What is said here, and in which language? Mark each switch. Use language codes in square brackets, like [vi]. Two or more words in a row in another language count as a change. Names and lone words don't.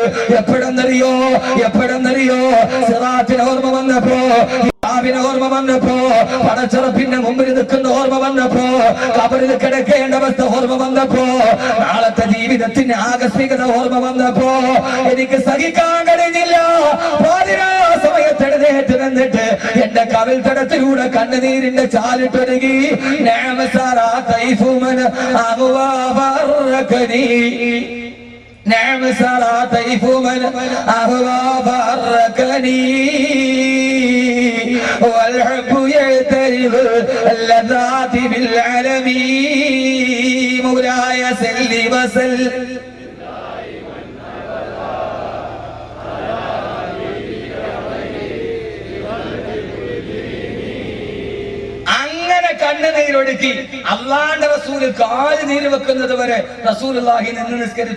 [ml] എപ്പോഴെന്നറിയോ സിറാത്തിന് ഓർമ്മ വന്നപ്പോ, ഓർമ്മ വന്നപ്പോ, പടച്ചറപ്പിന്റെ മുമ്പിൽ നിൽക്കുന്ന ഓർമ്മ വന്നപ്പോ, കബറിൽ കിടക്കേണ്ട അവസ്ഥ ഓർമ്മ വന്നപ്പോ, നാളത്തെ ജീവിതത്തിന്റെ ആകസ്മികത ഓർമ്മ വന്നപ്പോ എനിക്ക് സഹിക്കാൻ കഴിഞ്ഞില്ല. സമയത്തെഴുന്നേറ്റ് നിന്നിട്ട് എന്റെ കവിൽ തടത്തിലൂടെ കണ്ണുനീരിന്റെ ചാലിട്ടൊരുകി. [ar] نعم سرى طيف من أهوى فأركني والحب يعترض اللذات بالعالمين مولاي سل وسلم [ml] കണ്ണുനീരൊടുക്കി അള്ളാന്റെ റസൂല് കാല് നീര് വെക്കുന്നത് വരെ റസൂലുള്ളാഹി നിന്ന് നിസ്കരിച്ചു.